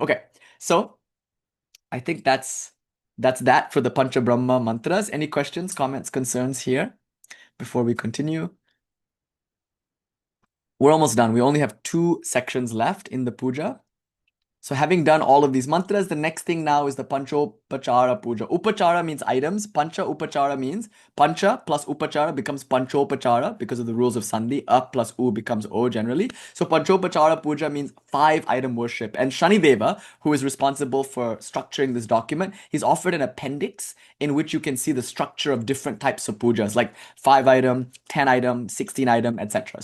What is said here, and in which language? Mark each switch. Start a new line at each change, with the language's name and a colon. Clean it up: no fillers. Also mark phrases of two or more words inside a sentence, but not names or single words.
English: Okay, so I think that's that for the pañca-Brahmā mantras. Any questions, comments, concerns here before we continue? We're almost done. We only have 2 sections left in the puja. So having done all of these mantras, the next thing now is the panchopachara puja. Upachara means items.
Sanskrit: Pancha upachara
English: means pancha plus upachara becomes panchopachara because of the rules of sandhi. A plus u becomes o generally. So panchopachara puja means 5-item worship. And Shanideva, who is responsible for structuring this document, he's offered an appendix in which you can see the structure of different types of pujas, like 5-item, 10-item, 16-item, etc.